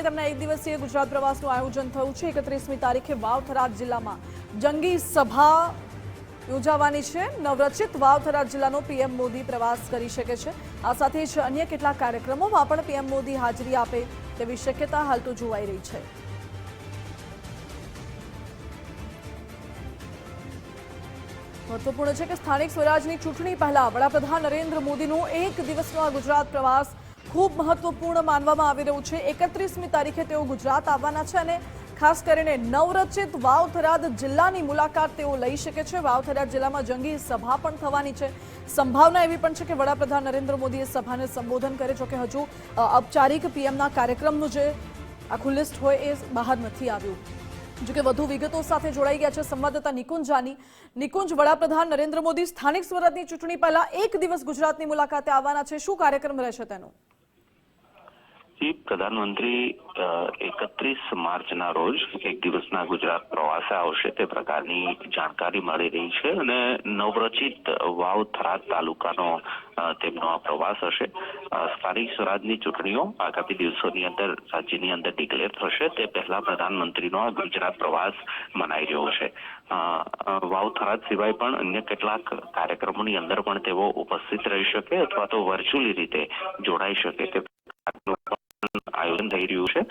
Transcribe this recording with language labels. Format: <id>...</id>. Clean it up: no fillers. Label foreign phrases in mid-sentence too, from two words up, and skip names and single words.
<gu>તેમના એક દિવસીય ગુજરાત પ્રવાસનું આયોજન થયું છે। 31મી તારીખે વાવ-થરાદ જિલ્લામાં જંગી સભા યોજાવાની છે। નવરચિત વાવ-થરાદ જિલ્લાનો પીએમ મોદી પ્રવાસ કરી શકે છે। આ સાથે જ અન્ય કેટલાક કાર્યક્રમોમાં પણ પીએમ મોદી હાજરી આપે તેવી શક્યતા હાલ તો જોવાઈ રહી છે।</gu> <hi>महत्वपूर्ण है कि</hi> <gu>સ્થાનિક સ્વરાજની ચૂંટણી પહેલા વડાપ્રધાન નરેન્દ્ર મોદીનો એક દિવસનો આ ગુજરાત પ્રવાસ ખૂબ મહત્વપૂર્ણ માનવામાં આવી રહ્યો છે। 31મી તારીખે તેઓ ગુજરાત આવવાના છે અને ખાસ કરીને નવરચિત વાવ-થરાદ જિલ્લાની મુલાકાત તેઓ લઈ શકે છે। વાવ-થરાદ જિલ્લામાં જંગી સભા પણ થવાની છે। સંભાવના એવી પણ છે કે વડાપ્રધાન નરેન્દ્ર મોદી એ સભાને સંબોધન કરે।</gu> <hi>जो कि</hi> <gu>હજુ ઔપચારિક પીએમના કાર્યક્રમનું જે આખું લિસ્ટ હોય એ બહાર નથી આવ્યું।</gu> <hi>जो कि</hi> <gu>વધુ વિગતો સાથે જોડાઈ ગયા છે સંવાદદાતા નિકુંજ જાની। નિકુંજ, વડાપ્રધાન નરેન્દ્ર મોદી સ્થાનિક સ્વરાજની ચૂંટણી પહેલા એક દિવસ ગુજરાતની મુલાકાતે આવવાના છે, શું કાર્યક્રમ રહેશે તેનો? જી, પ્રધાનમંત્રી 31 માર્ચના રોજ એક દિવસના ગુજરાત પ્રવાસે આવશે તે પ્રકારની જાણકારી મળી રહી છે અને નવરચિત વાવ-થરાદ તાલુકાનો તેમનો આ પ્રવાસ હશે। સ્થાનિક સ્વરાજની ચૂંટણીઓ આગામી દિવસોની અંદર રાજ્યની અંદર ડિક્લેર થશે તે પહેલા પ્રધાનમંત્રીનો આ ગુજરાત પ્રવાસ મનાઈ રહ્યો છે। વાવ-થરાદ સિવાય પણ અન્ય કેટલાક કાર્યક્રમોની અંદર પણ તેઓ ઉપસ્થિત રહી શકે અથવા તો વર્ચ્યુઅલી રીતે જોડાઈ શકે તે आयोजन થઈ રહ્યું છે।</gu>